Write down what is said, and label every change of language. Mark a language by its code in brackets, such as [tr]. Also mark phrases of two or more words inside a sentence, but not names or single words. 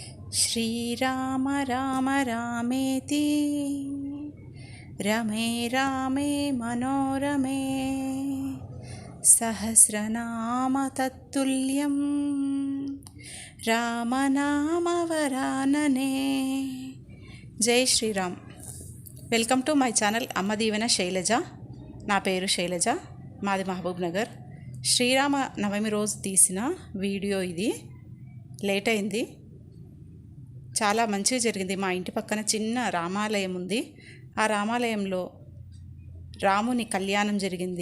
[sa] श्रीराम राम रामेति रमे रामे मनोरमे सहस्रनाम तत्तुल्यं रामनामवरानने। [hi] जय श्रीराम। [en] welcome to my channel [te] అమ్మ దీవెన శైలజ. నా పేరు శైలజ, మాది మహబూబ్ నగర్. శ్రీరామ నవమి రోజు తీసిన వీడియో ఇది. లేట్ అయింది, చాలా మంచిగా జరిగింది. మా ఇంటి పక్కన చిన్న రామాలయం ఉంది. ఆ రామాలయంలో రాముని కళ్యాణం జరిగింది.